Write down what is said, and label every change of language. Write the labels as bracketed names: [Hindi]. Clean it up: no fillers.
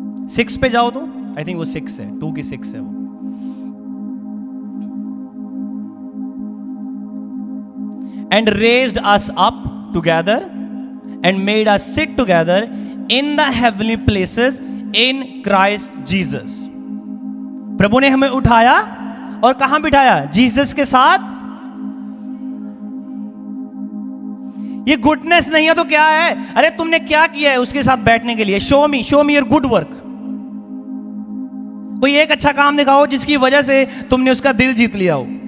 [Hindi] Six पे जाओ तो [English] I think [Hindi] वो 6 है, 2 की 6 है वो। [English] And raised us up together and made us sit together in the heavenly places in Christ Jesus. [Hindi] प्रभु ने हमें उठाया और कहां बिठाया? जीसस के साथ। ये गुडनेस नहीं है तो क्या है? अरे तुमने क्या किया है उसके साथ बैठने के लिए? [English] Show me your good work. [Hindi] कोई एक अच्छा काम दिखाओ जिसकी वजह से तुमने उसका दिल जीत लिया हो।